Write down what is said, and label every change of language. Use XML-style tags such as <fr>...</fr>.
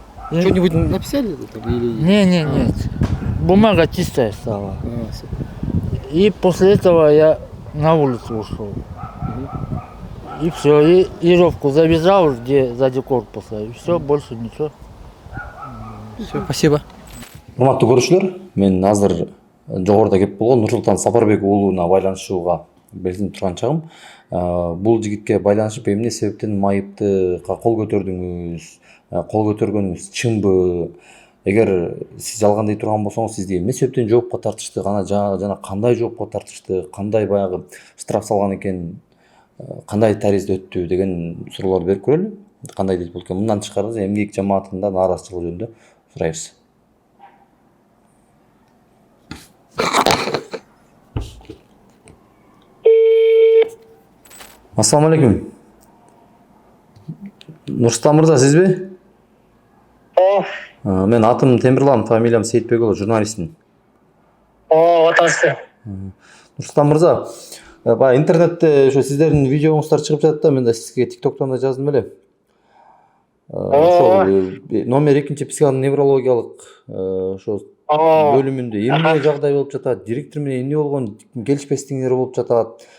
<ru>Что-нибудь написали? Нет. Бумага чистая стала. И после этого я на улицу ушел. И все, и веревку завязал, где сзади корпуса, и все, больше ничего. Все, спасибо.</ru> <ky>Урматтуу көрүүчүлөр, мен азыр жогоруда кеп болгон Нурсултан Сапарбек уулуна байланышууга белсинип турган чагым. Бул жигитке байланышып эмне себептен майыпты кол көтөрдүңүз, кол көтөргөнүңүз чынбы? Эгер сиз жалган дей турган болсоңуз, сизди эмне себептен жоопко тартышты, жана кандай жоопко тартышты, кандай баягы штраф салган экен, кандай таризде өттү деген суроолорду берип көрөлү. Кандай дейт бул экен. Мындан тышкары эмгек жамаатында нааразычылык жөнүндө сурайбыз. Ассаламу алейкум. Нурстан мырза, сизби? Мен атым Темирлан, фамилиям Сейитбекулов, журналистмин. Атасы. Нурстан мырза, баягы интернетте ошо сиздердин видеоңуздар чыгып жатат да, мен да сизге тиктоктон да жаздым эле. Ошол номер 2 психоневрологиялык ошо бөлүмүндө эмне жагдай болуп жатат, директор менен эмне болгон келишпестигиңер болуп жатат.</ky>